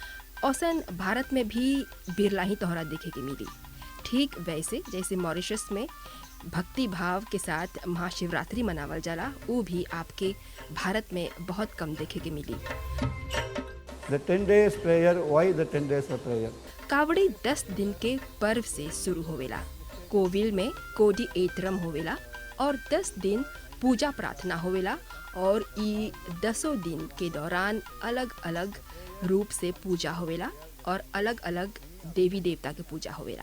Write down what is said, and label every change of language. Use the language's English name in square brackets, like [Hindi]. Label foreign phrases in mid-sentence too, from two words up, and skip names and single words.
[Bhojpuri] औसन भारत में भी बिरला ही तोहरा देखे के मिली। ठीक वैसे जैसे मॉरिशस में भक्ति भाव के साथ महाशिवरात्रि मनावल जाला, वो भी आपके भारत में बहुत कम देखे के मिली। [English] The 10 days prayer, why the 10 days of prayer? [Bhojpuri] कावड़ी 10 दिन के पर्व से शुरू होवेला। कोविल में कोडी एतरम होवेला और 10 दिन पूजा प्रार्थना होवेला और ई 10 दिन के दौरान अलग अलग रूप से पूजा होवेला और अलग अलग देवी देवता के पूजा होवेला।